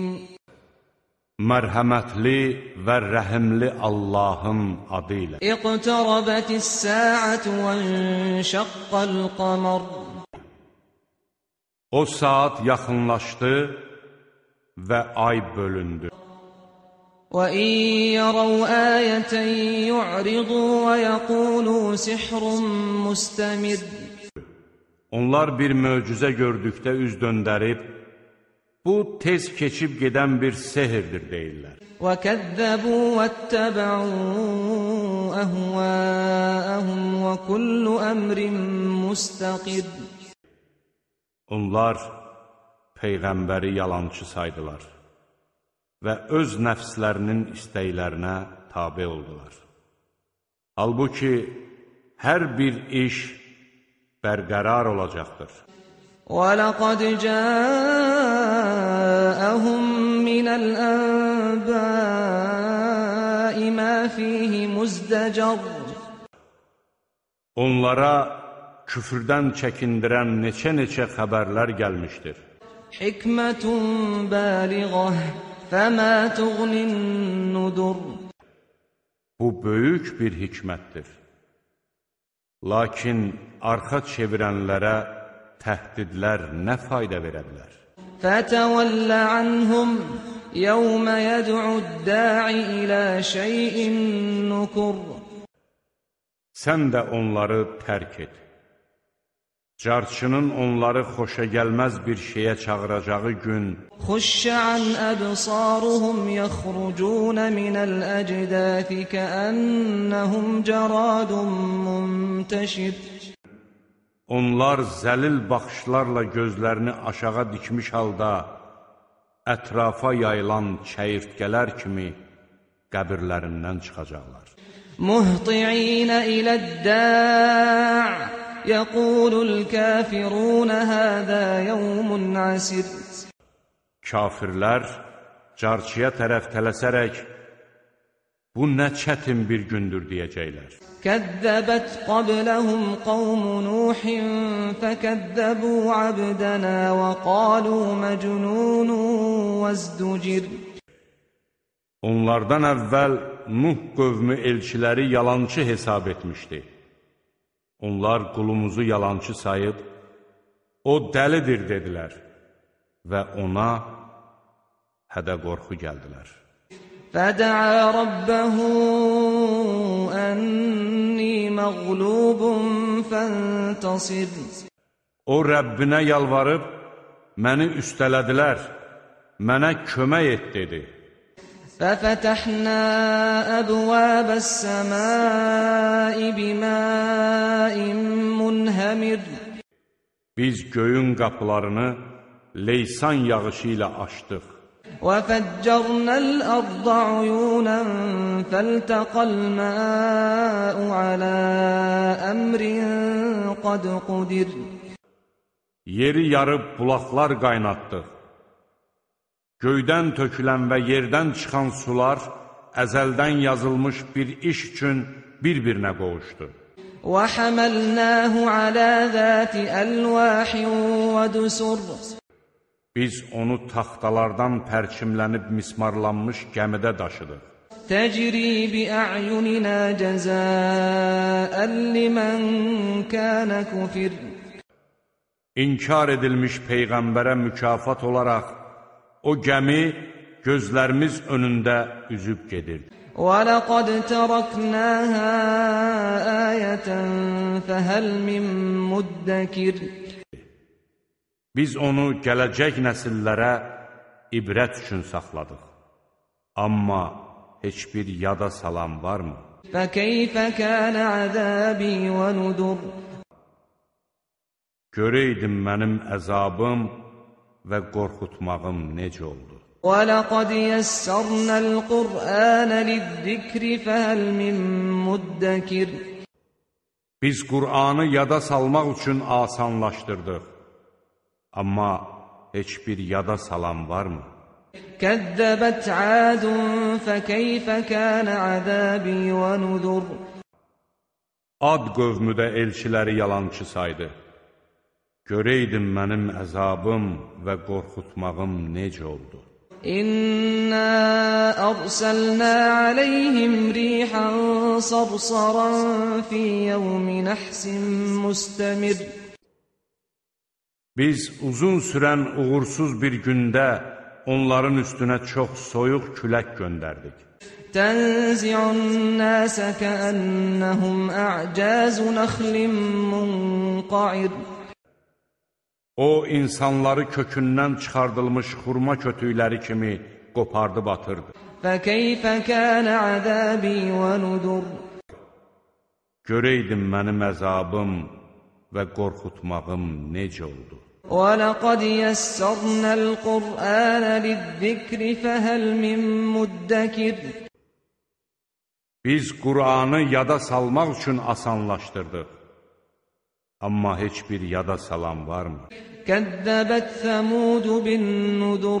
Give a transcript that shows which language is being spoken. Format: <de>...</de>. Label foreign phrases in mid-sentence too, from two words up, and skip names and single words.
<az>Mərhəmətli və rəhimli Allahın adı ilə.</az> <ar>اقْتَرَبَتِ السَّاعَةُ وَانْشَقَّ الْقَمَرُ.</ar> <az>O saat yaxınlaşdı və ay bölündü.</az> <ar>وَإِنْ يَرَوْا آيَةً يُعْرِضُوا وَيَقُولُوا سِحْرٌ مُسْتَمِرٌّ.</ar> <az>Onlar bir möcüzə gördükdə üz döndərib, bu tez keçib gedən bir sehirdir deyirlər.</az> <ar>وَكَذَّبُوا وَاتَّبَعُوا أَهْوَاءَهُمْ وَكُلُّ أَمْرٍ مُسْتَقِرٌّ.</ar> <az>Onlar Peyğəmbəri yalançı saydılar və öz nəfslərinin istəklərinə tabe oldular. Halbuki hər bir iş bərqərar olacaqdır.</az> <ar>وَلَقَدْ جَاءَهُمْ مِنَ الْأَنْبَاءِ مَا فِيهِ مُزْدَجَرٌ.</ar> <az>Onlara küfrdən çəkindirən neçə xəbərlər gəlmişdir.</az> <ar>حِكْمَةٌ بَالِغَةٌ فَمَا تُغْنِ النُّذُرُ.</ar> <az>Bu böyük bir hikmətdir. Lakin arxa çevirənlərə təhdidlər nə fayda verə bilər?</az> <ar>فَتَوَلَّ عَنْهُمْ يَوْمَ يَدْعُ الدَّاعِ إِلَى شَيْءٍ نُكُرٍ.</ar> <az>Sən də onları tərk et. Carçının onları xoşa gəlməz bir şeyə çağıracağı gün</az> <ar>خُشَّ عَنْ أَبْصَارُهُمْ يَخْرُجُونَ مِنَ الْأَجْدَاثِ كَأَنَّهُمْ جَرَادٌ مُنْتَشِرٌ.</ar> <az>onlar zəlil baxışlarla gözlərini aşağı dikmiş halda ətrafa yayılan çəyirtkələr kimi qəbirlərindən çıxacaqlar.</az> <ar>مُهْطِعِينَ إِلَى الدَّاعِ يَقُولُ الْكَافِرُونَ هَذَا يَوْمٌ عَسِرٌ.</ar> <az>Kafirlər carçıya tərəf tələsərək, bu nə çətin bir gündür deyəcəklər.</az> <ar>كَذَّبَتْ قَبْلَهُمْ قَوْمُ نُوحٍ فَكَذَّبُوا عَبْدَنَا وَقَالُوا مَجْنُونٌ وَازْدُجِرٌ.</ar> <az>Onlardan əvvəl Nuh qövmü elçiləri yalançı hesab etmişdi. Onlar qulumuzu yalançı sayıb, o dəlidir dedilər və ona hədə-qorxu gəldilər.</az> <ar>فَدَعَا رَبَّهُ أَنِّي مَغْلُوبٌ فَانْتَصِرْ.</ar> <az>O Rəbbinə yalvarıb, məni üstələdilər, mənə kömək et dedi.</az> <ar>فَفَتَحْنَا أَبْوَابَ السَّمَاءِ بِمَاءٍ مُنْهَمِرٍ.</ar> <az>Biz göyün qapılarını leysan yağışı ilə açdıq.</az> <ar>وَفَجَّرْنَا الْأَرْضَ عُيُونًا فَالْتَقَى الْمَاءُ عَلَى أَمْرٍ قَدْ قُدِرَ.</ar> <az>Yeri yarıb bulaqlar qaynatdıq. Göydən tökülən və yerdən çıxan sular əzəldən yazılmış bir iş üçün bir-birinə qovuşdu.</az> <ar>وَحَمَلْنَاهُ عَلَى ذَاتِ أَلْوَاحٍ وَدُسُرٍ.</ar> <az>Biz onu taxtalardan pərçimlənib mismarlanmış gəmidə daşıdıq.</az> <ar>تَجْرِي بِأَعْيُنِنَا جَزَاءً لِمَنْ كَانَ كُفِرٍ.</ar> <az>İnkar edilmiş Peyğəmbərə mükafat olaraq, o gəmi gözlərimiz önündə üzüb gedirdi.</az> <ar>وَلَقَدْ تَرَكْنَاهَا آيَةً فَهَلْ مِنْ مُدَّكِرٍ.</ar> <az>Biz onu gələcək nəsillərə ibrət üçün saxladıq. Amma heç bir yada salan varmı?</az> <ar>فَكَيْفَ كَانَ عَذَابِي وَنُذُرِ.</ar> <az>Görəydin mənim əzabım və qorxutmağım necə oldu.</az> <ar>وَلَقَدْ يَسَّرْنَا الْقُرْآنَ لِلذِّكْرِ فَهَلْ مِنْ مُدَّكِرٍ.</ar> <az>Biz Qur'anı yada salmaq üçün asanlaşdırdıq. Amma heç bir yada salan varmı?</az> <ar>كَذَّبَتْ عَادٌ فَكَيْفَ كَانَ عَذَابِي وَنُذُرِ.</ar> <az>Ad qövmü də elçiləri yalançı saydı. Görəydim mənim əzabım və qorxutmağım necə oldu.</az> <ar>إِنَّا أَرْسَلْنَا عَلَيْهِمْ رِيحًا صَرْصَرًا فِي يَوْمِ نَحْسٍ مُسْتَمِرٍّ.</ar> <az>Biz uzun sürən uğursuz bir gündə onların üstünə çox soyuq külək göndərdik.</az> <ar>تَنْزِعُ النَّاسَ كَأَنَّهُمْ أَعْجَازُ نَخْلٍ مُنْقَعِرٍ.</ar> <az>O, insanları kökündən çıxardılmış xurma kötükləri kimi qopardıb atırdı.</az> <ar>فَكَيْفَ كَانَ عَذَابِي وَنُذُرِ.</ar> <az>Görəydim mənim əzabım və qorxutmağım necə oldu.</az> <ar>وَلَقَدْ يَسَّرْنَا الْقُرْآنَ لِلذِّكْرِ فَهَلْ مِن مُدَّكِرٍ.</ar> <az>Biz Qur'anı yada salmaq üçün asanlaşdırdıq. Amma heç bir yada salan varmı?</az> <ar>كَذَّبَتْ ثَمُودُ بِالنُّذُرِ.</ar>